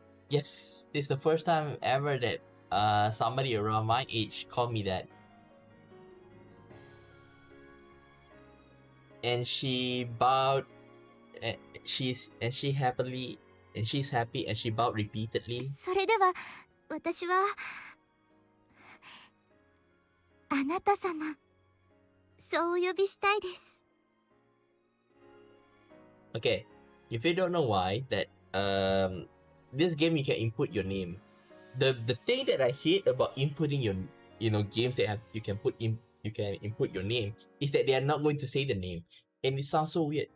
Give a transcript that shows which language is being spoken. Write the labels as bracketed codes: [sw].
[en] Yes, this is the first time ever that somebody around my age called me that. And she bowed, and she's happy and she bowed repeatedly. [ja] それでは、私は、あなた様、そうお呼びしたいです。 [en] Okay, if you don't know why, that this game you can input your name. The thing that I hate about inputting your games that you can input your name is that they are not going to say the name, and it sounds so weird.